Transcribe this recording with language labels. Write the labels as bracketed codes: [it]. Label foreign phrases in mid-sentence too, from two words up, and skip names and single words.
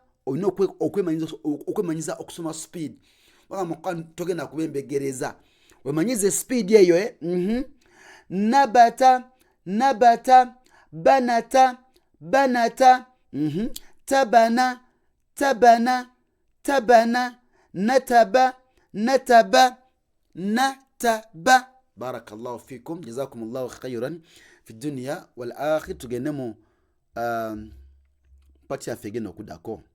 [lg] Olina okwemanyiza okusoma speed. Wanga togenda kubembegereza, wemanyize speed eyo. Nabata, banata, tabana, nataba. [ar] بارك الله فيكم، جزاكم الله خيرا في الدنيا والآخرة. [lg] Tugende mu pati yaffe egenda okuddako.